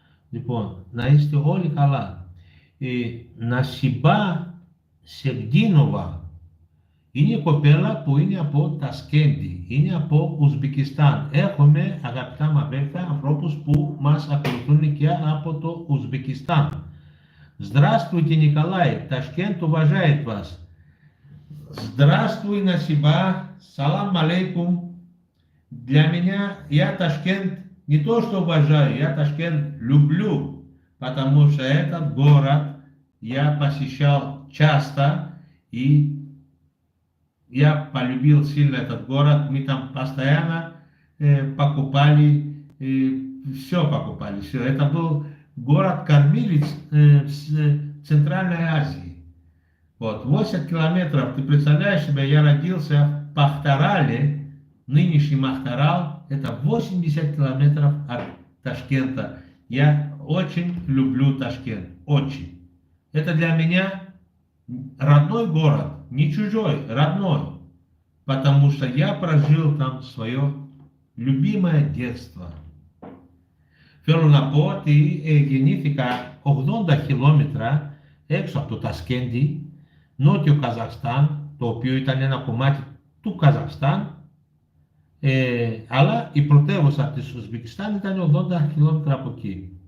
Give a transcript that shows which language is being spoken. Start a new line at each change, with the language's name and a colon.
Greek: Λοιπόν, να είστε όλοι καλά. Νασιμπά Σεργίνοβα είναι η κοπέλα που είναι από Τασκέντη, είναι από Ουσμπεκιστάν. Έχουμε, αγαπητά μου αδέλφια, ανθρώπους που μας ακολουθούν και από το Ουσбекистан.
Russian: Здравствуйте, Николай, Ташкент уважает вас. Здравствуй, Насиба, салам алейкум. Для меня, я Ташкент не то что уважаю, я Ташкент люблю, потому что этот город я посещал часто, и я полюбил сильно этот город, мы там постоянно покупали, все. Это был город-кормилец в Центральной Азии. Вот, 80 километров, ты представляешь себе, я родился в Пахтарале, нынешний Махтарал, это 80 километров от Ташкента. Я очень люблю Ташкент, очень. Это для меня родной город, не чужой, родной, потому что я прожил там свое любимое детство.
Greek: Θέλω να πω ότι γεννήθηκα 80 χιλιόμετρα έξω από το Τασκέντι, νότιο Καζαχστάν, το οποίο ήταν ένα κομμάτι του Καζαχστάν, αλλά η πρωτεύουσα της Ουσμπεκιστάν ήταν 80 χιλιόμετρα από εκεί.